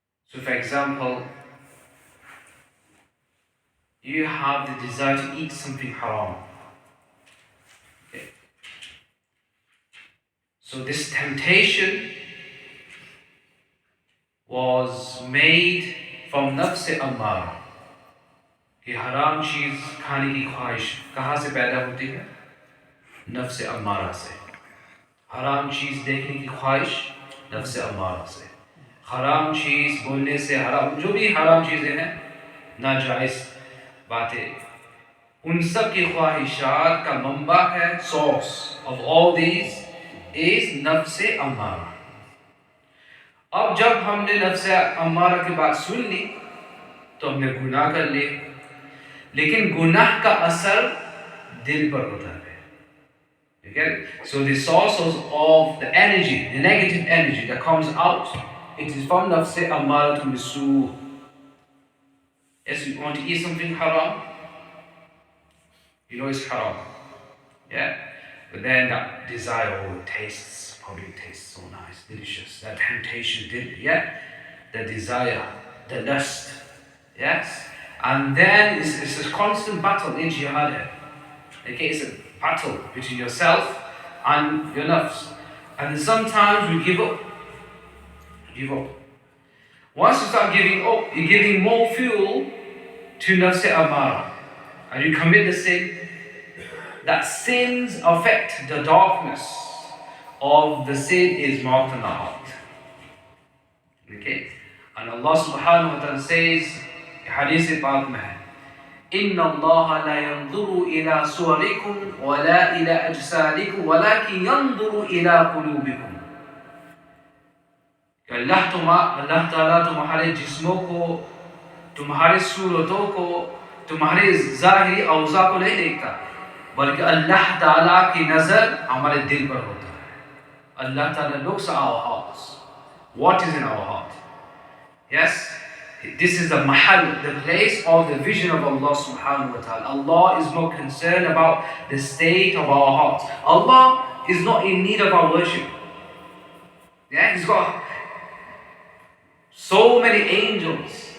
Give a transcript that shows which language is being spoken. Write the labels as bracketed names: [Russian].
[English] So for example, you have the desire to eat something haram. Okay. So this temptation was made from nafs ammara. [Hindi] कि हराम चीज़ खाने की ख्वाहिश कहाँ से पैदा होती है? नफ्स अम्मारा से. हराम चीज़ देखने की ख्वाहिश नफ्स अम्मारा से. हराम चीज़ बोलने से, हराम जो भी हराम चीज़ें हैं, नाजायज़ बातें, उन सब की ख्वाहिशात का मंबा है, [English] source of all these is [Hindi] नफ्स अम्मारा. अब जब हमने नफ्स अम्मारा की बात सुन ली तो हमने गुनाह कर लिए, लेकिन गुनाह का असर दिल पर होता है. [English] You get it? So the sources of the energy, the negative energy that comes out, it is from nafs ammaratun bisu. Yes, you want to eat something haram, you know it's haram, yeah, but then that desire, probably tastes so nice, delicious, that temptation did, yeah, the desire, the lust, yes. And then it's a constant battle in jihad. Okay, it's a battle between yourself and your nafs. And sometimes we give up. Once you start giving up, you're giving more fuel to nafs amara, and you commit the sin. That sins affect the darkness of the sin is marked on the heart. Okay, and Allah subhanahu wa ta'ala says, [Arabic] hadith [Hindi] पाक में है, [Arabic] إن الله لا ينظر إلى صوركم ولا إلى أجسادكم ولكن ينظر إلى قلوبكم. [Hindi] अल्लाह ताला तुम्हारे जिस्मों को, तुम्हारे सूरतों को, तुम्हारे ज़ाहिरी औज़ा को नहीं देखता, बल्कि अल्लाह ताला की नज़र हमारे दिल पर होता है. [English] अल्लाह ताला looks at our hearts. What is in our heart? Yes. This is the mahal, the place of the vision of Allah subhanahu wa ta'ala. Allah is more concerned about the state of our hearts. Allah is not in need of our worship. Yeah, He's got so many angels.